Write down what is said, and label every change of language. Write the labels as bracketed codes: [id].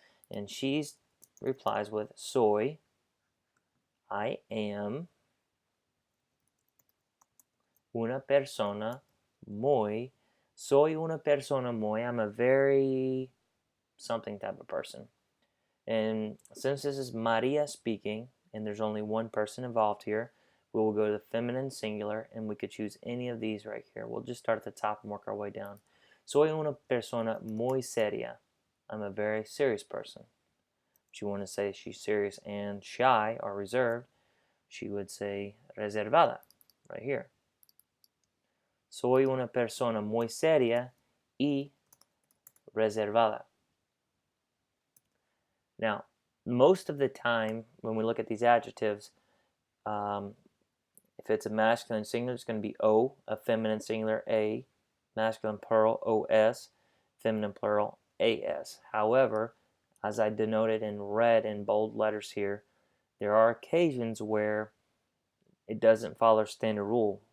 [en] And she replies with, [es] soy, [en] I am, [es] una persona muy, soy una persona muy, [en] I'm a very something type of person. And since this is Maria speaking, and there's only one person involved here, we will go to the feminine singular, and we could choose any of these right here. We'll just start at the top and work our way down. [es] Soy una persona muy seria. [en] I'm a very serious person. If you want to say she's serious and shy or reserved, she would say reservada right here. [es] Soy una persona muy seria y reservada. [en] Now, most of the time when we look at these adjectives, if it's a masculine singular, it's going to be O, a feminine singular A, masculine plural OS, feminine plural AS. However, as I denoted in red in bold letters here, there are occasions where it doesn't follow standard rule.